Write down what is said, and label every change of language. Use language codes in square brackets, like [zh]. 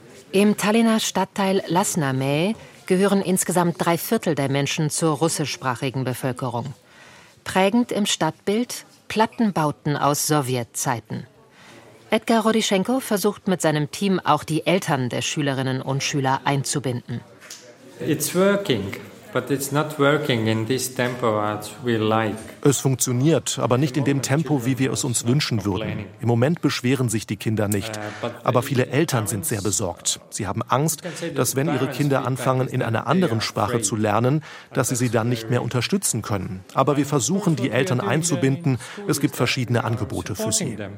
[de] Im Tallinner Stadtteil Lasnamäe gehören insgesamt 3/4 der Menschen zur russischsprachigen Bevölkerung. Prägend im Stadtbild Plattenbauten aus Sowjetzeiten. Edgar Rodichenko versucht mit seinem Team auch die Eltern der Schülerinnen und Schüler einzubinden. [en] It's working. But it's not working in this tempo as we like. [de] Es funktioniert, aber nicht in dem Tempo, wie wir es uns wünschen würden. Im Moment beschweren sich die Kinder nicht, aber viele Eltern sind sehr besorgt. Sie haben Angst, dass wenn ihre Kinder anfangen, in einer anderen Sprache zu lernen, dass sie sie dann nicht mehr unterstützen können. Aber wir versuchen, die Eltern einzubinden. Es gibt verschiedene Angebote für sie.